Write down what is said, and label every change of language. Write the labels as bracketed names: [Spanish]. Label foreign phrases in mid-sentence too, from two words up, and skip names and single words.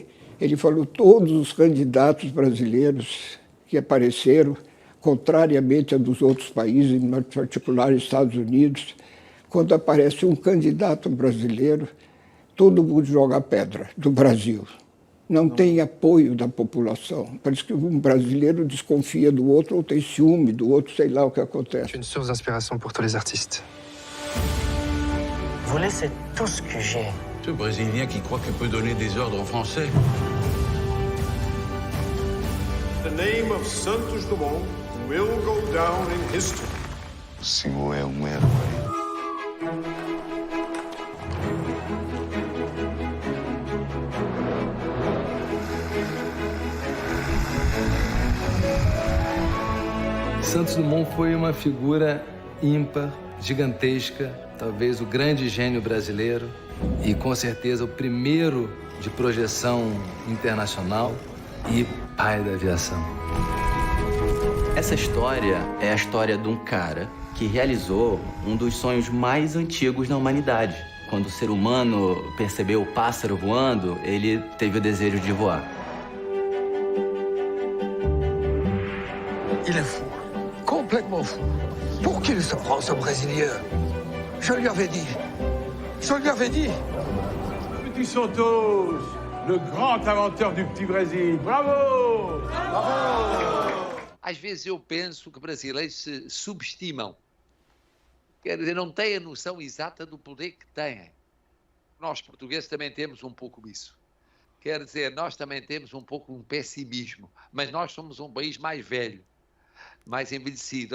[Portuguese] Ele falou, todos os candidatos brasileiros que apareceram, contrariamente a dos outros países, em particular Estados Unidos, quando aparece um candidato brasileiro, todo mundo joga pedra do Brasil. Não tem apoio da população. Parece que um brasileiro desconfia do outro ou tem ciúme do outro, sei lá o que acontece. [French] Une source d'inspiration pour tous les artistes. Voler, c'est tout ce que j'ai. Ce Brésilien qui croit qu'il peut donner des ordres aux Français. [English] The name of Santos Dumont will go down in history. [Portuguese] O senhor é um herói. Santos Dumont foi uma figura ímpar, gigantesca, talvez o grande gênio brasileiro e, com certeza, o primeiro de projeção internacional e pai da aviação. Essa história é a história de um cara que realizou um dos sonhos mais antigos da humanidade. Quando o ser humano percebeu o pássaro voando, ele teve o desejo de voar. [French] Il est fou. Complètement fou. Pour qu'il se prend, ce Brésilien? Je lui avais dit. Je lui avais dit. Petit Santos, le grand inventeur du petit Brésil. Bravo! Bravo! [Portuguese] Às vezes eu penso que brasileiros se subestimam. Quer dizer, não têm a noção exata do poder que têm. Nós, portugueses, também temos um pouco isso. Quer dizer, nós também temos um pouco um pessimismo. Mas nós somos um país mais velho, mais envelhecido.